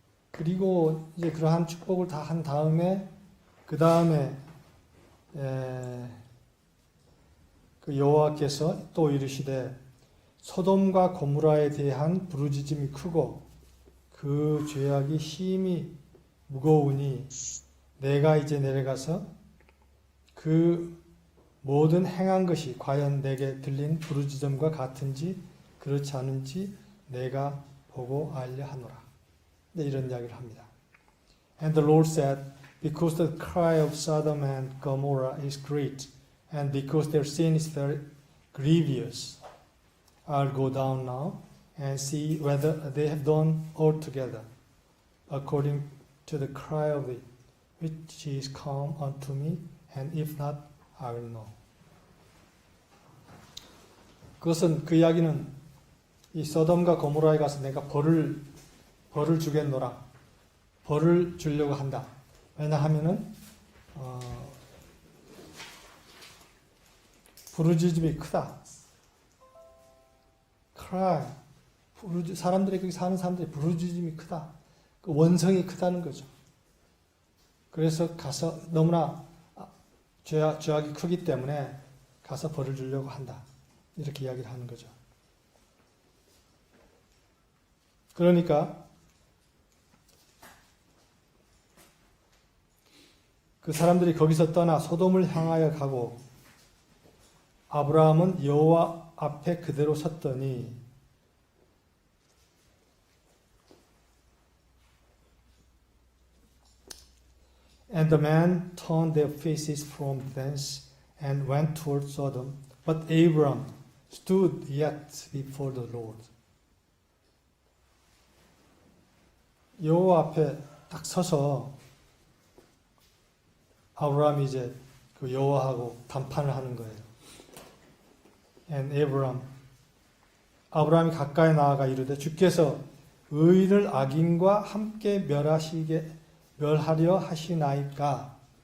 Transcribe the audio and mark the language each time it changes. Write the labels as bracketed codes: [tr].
[ko] 그리고 이제 그러한 축복을 다 한 다음에 그 다음에 그 여호와께서 또 이르시되 소돔과 고무라에 대한 부르짖음이 크고 그 죄악이 심히 무거우니 내가 이제 내려가서 그 모든 행한 것이 과연 내게 들린 부르짖음과 같은지 그렇지 않은지 내가 보고 알려 하노라. 네, 이런 이야기를 합니다. [en] And the Lord said, because the cry of Sodom and Gomorrah is great, and because their sin is very grievous, I'll go down now and see whether they have done altogether according to the cry of it, which is come unto me, and if not, I will know. [ko] 그것은 그 이야기는 이 소돔과 고모라에 가서 내가 벌을 주겠노라. 벌을 주려고 한다. 왜냐하면은 부르짖음이 크다. [en] cry. [ko] 사람들이 거기 사는 사람들이 부르짖음이 크다. 그 원성이 크다는 거죠. 그래서 가서 너무나 죄악이 크기 때문에 가서 벌을 주려고 한다. 이렇게 이야기를 하는 거죠. 그러니까 그 사람들이 거기서 떠나 소돔을 향하여 가고 아브라함은 여호와 앞에 그대로 섰더니 [en] And the men turned their faces from thence and went toward Sodom, but Abram stood yet before the Lord. [ko] 여호와 앞에 딱 서서 아브라함이 이제 그 여호와하고 담판을 하는 거예요. And 아브라함이 가까이 나아가 이르되 주께서 의인을 악인과 함께 멸하려 하시나이까?